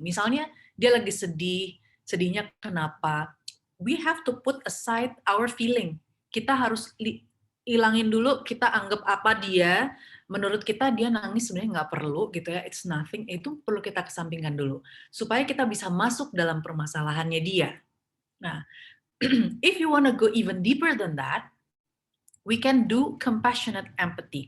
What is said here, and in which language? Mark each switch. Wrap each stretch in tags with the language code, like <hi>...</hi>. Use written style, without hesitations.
<id>Misalnya dia lagi sedih, sedihnya kenapa?</id> <en>We have to put aside our feeling.</en> <id>Kita harus hilangin dulu, kita anggap apa dia, menurut kita dia nangis sebenarnya nggak perlu gitu ya,</id> <en>it's nothing,</en> <id>itu perlu kita kesampingkan dulu. Supaya kita bisa masuk dalam permasalahannya dia.</id> <en>Nah, if you want to go even deeper than that, we can do compassionate empathy.</en>